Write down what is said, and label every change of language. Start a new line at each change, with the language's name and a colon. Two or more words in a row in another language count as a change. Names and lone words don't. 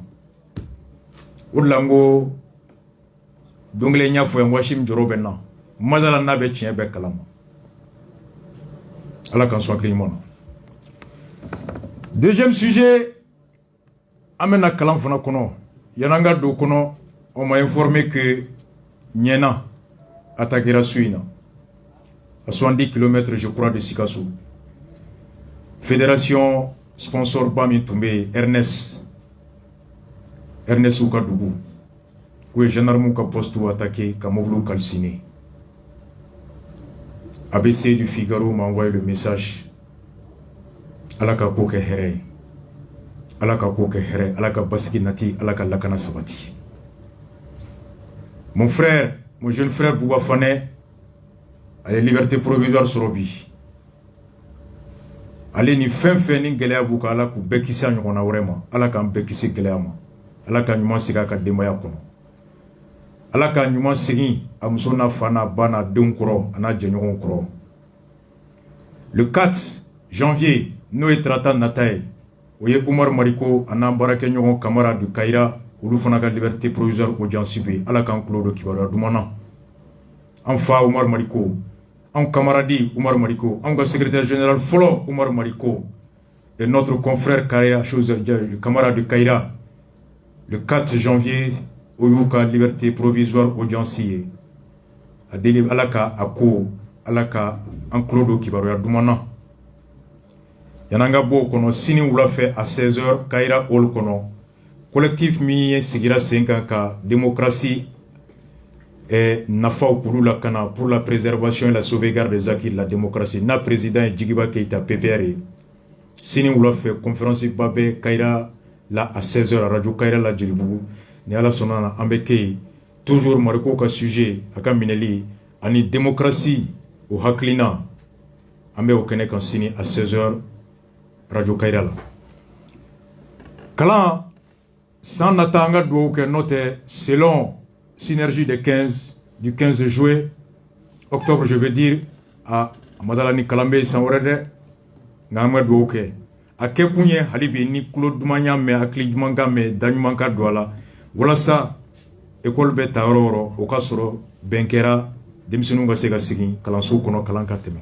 Bambara: O de la n ko don kelen n y'a fɔ yan Washim jɔrɔ bɛ n na. Madala n'a bɛ tiɲɛ bɛɛ kalama. Ala k'an sɔn hakili ɲuman na.
French: Deuxième sujet,
Bambara: an bɛna kalan fana kɔnɔ. Yan'an ka don kɔnɔ,
French: on m'a informé que Ɲɛna attaquera
Bambara: su in na.
French: À 70 km, je crois, de Sikasso. Fédération sponsor
Bambara: ba min tun bɛ yen, Ernest u ka dugu. U ye gendarmew ka
French: poste attaqué
Bambara: ka mobiliw calciné.
French: ABC du Figaro m'a envoyé le message.
Bambara: Ala ka ko kɛ hɛrɛ ye. Ala ka ko kɛ hɛrɛ, Ala ka basigi nati, Ala ka lakana sabati.
French: Mon frère, mon jeune frère Bouba Fane,
Bambara: a ye
French: liberté provisoire
Bambara: sɔrɔ bi. Ale ni fɛn fɛn ni gɛlɛya b'u kan, Ala k'u bɛɛ kisi a ɲɔgɔnna wɛrɛ ma. Ala k'an bɛɛ kisi gɛlɛya ma. Ala ka ɲuman segin a ka denbaya kɔnɔ. Ala ka ɲuman segin a muso n'a fa n'a ba n'a denw kɔrɔ a n'a jɛɲɔgɔnw kɔrɔ.
French: Le 4 janvier,
Bambara: n'o ye tarata nata ye, o ye Umar Mariko a n'an baarakɛɲɔgɔn Kamara du Kayira, olu fana ka
French: liberté provisoire audience
Bambara: bɛ yen. Ala k'an tulo don kibaruya duman na. An fa Umar Mariko, an camarade Umar Mariko, an ka
French: secrétaire général
Bambara: fɔlɔ Umar Mariko
French: et notre confrère
Bambara: Kayira, Kamara du Kayira,
French: le 4 janvier,
Bambara: o y'u ka
French: liberté provisoire audience
Bambara: ye. A deli Ala ka a ko, Ala ka an tulo don kibaruya duman na. Yan'an ka bɔ o kɔnɔ, sini wulafɛ
French: à 16h,
Bambara: Kayira hall kɔnɔ, collectif min ye sigira sen kan ka démocratie nafaw k'olu lakana
French: pour la préservation et la sauvegarde des acquis de la démocratie.
Bambara: Na président ye Djigiba Keita PPR ye. Sini wulafɛ conférence ba bɛ Kayira la
French: à 16h à radio
Bambara: Kayira la Jelibugu. Ni Ala sɔnna na an bɛ kɛ yen toujours Mariko ka sujet a ka minɛli ani démocratie o hakilina an bɛ o kɛnɛ kan sini
French: à 16h
Bambara: radio Kayira la. Kalan san nata an ka dugawu kɛ n'o tɛ
French: selon synergie du 15 juillet octobre je veux dire
Bambara: a madala ni kalan bɛ yen san wɛrɛ dɛ nka an ka dugawu kɛ a kɛ kun ye hali bi ni tulo duman y'a mɛn hakili ɲuman ka mɛn da ɲuman ka don a la walasa école bɛ ta yɔrɔ o yɔrɔ o ka sɔrɔ bɛn kɛra denmisɛnninw ka se ka segin kalanso kɔnɔ kalan ka tɛmɛ.